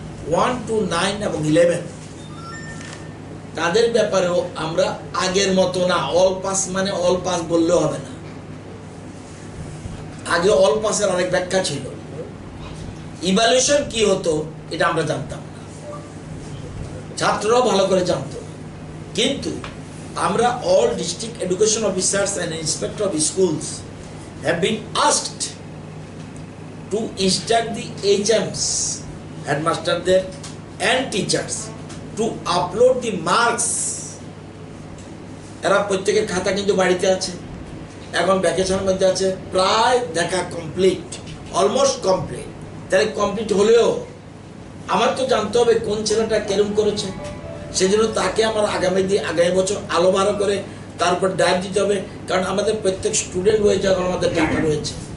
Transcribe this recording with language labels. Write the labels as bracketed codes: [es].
[bn] 1 to 9 এবং 11 তাদের ব্যাপারেও আমরা আগের মতো না, অল পাস মানে অল পাস বললেও হবে না। আগে অল পাসের অনেক ব্যাখ্যা ছিল, ইভ্যালুয়েশন কি হতো এটা আমরা জানতাম না, ছাত্ররাও ভালো করে জানতো। কিন্তু আমরা [en] all district education officers and inspector of schools have been asked to instruct the HMs, headmasterদের and teachers to upload the marks. [bn] এরা প্রত্যেকের খাতা কিন্তু বাড়িতে আছে, এখন ভ্যাকেশনের মধ্যে আছে, প্রায় দেখা কমপ্লিট, অলমোস্ট কমপ্লিট। তাহলে কমপ্লিট হলেও আমার তো জানতে হবে কোন ছেলেটা কেরম করেছে, সেজন্য তাকে আমার আগামী বছর আলো ভালো করে তারপর ডাইভ দিতে হবে, কারণ আমাদের প্রত্যেক স্টুডেন্ট রয়েছে, এখন আমাদের ডাটা রয়েছে।